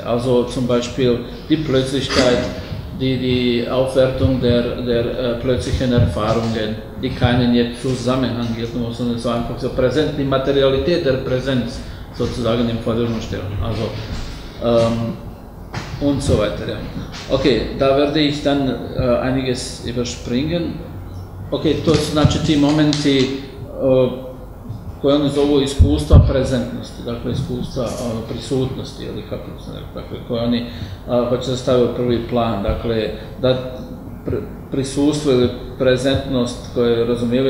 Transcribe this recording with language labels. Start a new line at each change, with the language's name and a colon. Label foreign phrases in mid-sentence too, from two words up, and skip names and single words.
German: Also zum Beispiel die Plötzlichkeit, die Aufwertung der plötzlichen Erfahrungen, die keinen jetzt Zusammenhang gibt, sondern so einfach so präsent, die Materialität der Präsenz sozusagen im Vordergrund stellen. Also, und so weiter. Ja. Okay, da werde ich dann einiges überspringen.
Bosnian: Okay, to su znači ti momenti koje oni zovu iskustva prezentnosti, dakle iskustva prisutnosti, ili kako se dakle, koje oni hoće da stave u prvi plan, dakle, da prisustvo ili prezentnost koje razumijevaju